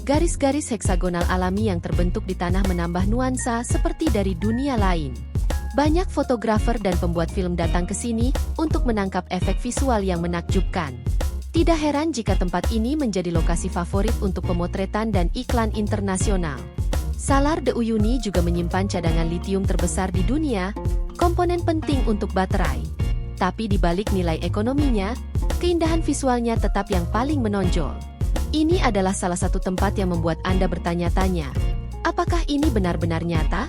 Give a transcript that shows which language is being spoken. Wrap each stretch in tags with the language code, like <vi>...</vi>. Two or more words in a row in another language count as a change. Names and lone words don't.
<id>Garis-garis heksagonal alami yang terbentuk di tanah menambah nuansa seperti dari dunia lain. Banyak fotografer dan pembuat film datang ke sini untuk menangkap efek visual yang menakjubkan. Tidak heran jika tempat ini menjadi lokasi favorit untuk pemotretan dan iklan internasional. Salar de Uyuni juga menyimpan cadangan litium terbesar di dunia, komponen penting untuk baterai. Tapi di balik nilai ekonominya, keindahan visualnya tetap yang paling menonjol. Ini adalah salah satu tempat yang membuat Anda bertanya-tanya, apakah ini benar-benar nyata?</id>